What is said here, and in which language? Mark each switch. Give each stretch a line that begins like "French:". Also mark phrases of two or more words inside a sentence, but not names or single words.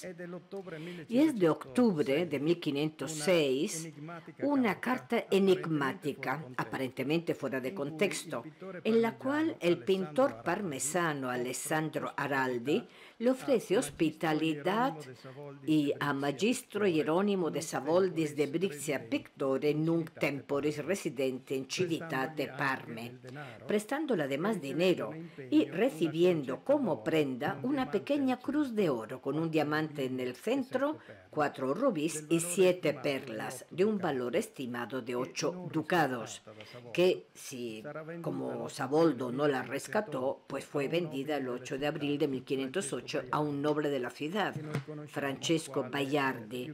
Spanish: Y es de octubre de 1506 una carta enigmática, aparentemente fuera de contexto, en la cual el pintor parmesano Alessandro Araldi le ofrece hospitalidad y
Latin: a Magistro Hieronimo de Savoldis de Brixia Pictore nunc temporis residente in Civitate Parme, prestándole
Spanish: además dinero y recibiendo como prenda una pequeña cruz de oro con un diamante en el centro, 4 rubíes y 7 perlas, de un valor estimado de 8 ducados, que si como Savoldo no la rescató, pues fue vendida el 8 de abril de 1508 a un noble de la ciudad, Francesco Baiardi.